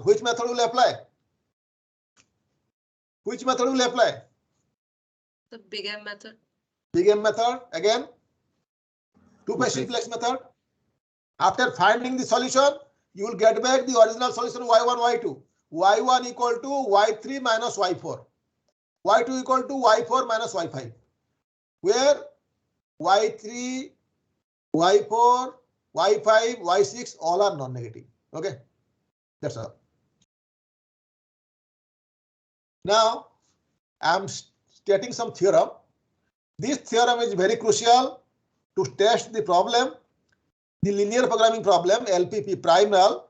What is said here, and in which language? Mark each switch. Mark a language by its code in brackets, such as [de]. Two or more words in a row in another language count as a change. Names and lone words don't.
[en] Which method will apply? Which method will apply? The big M method. Big M method again. Two-phase simplex method. After finding the solution, you will get back the original solution y1, y2. y1 equal to y3 minus y4. y2 equal to y4 minus y5. Where y3, y4, y5, y6 all are non-negative. Okay, that's all. Now I am stating some theorem. This theorem is very crucial to test the problem, the linear programming problem, LPP prime null.